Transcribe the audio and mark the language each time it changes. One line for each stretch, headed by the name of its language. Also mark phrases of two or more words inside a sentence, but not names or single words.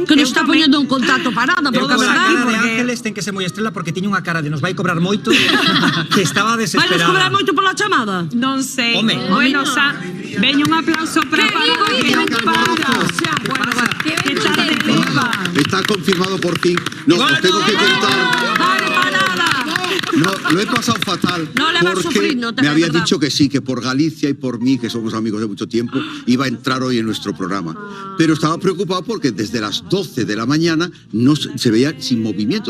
Galician: que nos eu está tamén. poñendo en contacto Parada, Eu porque con a verdad, cara de porque- Ángeles ten que ser moi estrela porque tiña unha cara de nos vai cobrar moito que estaba vai nos desesperada. cobrar moito pola chamada. Non sei. Home. Bueno, veño un aplauso para Parada. Que Que non para. pasa? Que tarde viva. Está confirmado por fin.
Spanish: No, os tengo que contar. Vale, Parada. No, lo he pasado fatal. No le vas a porque sufrir, no te me es había verdad. dicho que sí, que por Galicia y por mí, que somos amigos de mucho tiempo, iba a entrar hoy en nuestro programa. Pero estaba preocupado porque desde las 12 de la mañana no se veía sin movimiento.